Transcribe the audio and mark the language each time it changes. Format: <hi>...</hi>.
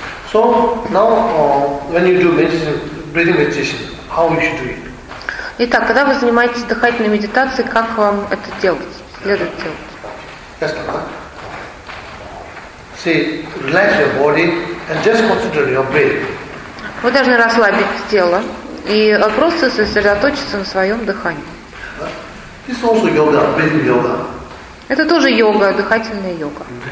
<en>So now, when you do meditation, breathing meditation, how you should do it?</en> <ru>Итак, когда вы занимаетесь дыхательной медитацией, как вам это делать? Следует делать?</ru> <en>Yes, ma'am. See, relax your body and just concentrate your breath.</en> <ru>Вы должны расслабить тело и просто сосредоточиться на своем дыхании.</ru> <en>This is also yoga, breathing yoga.</en> <ru>Это тоже йога, дыхательная йога.</ru>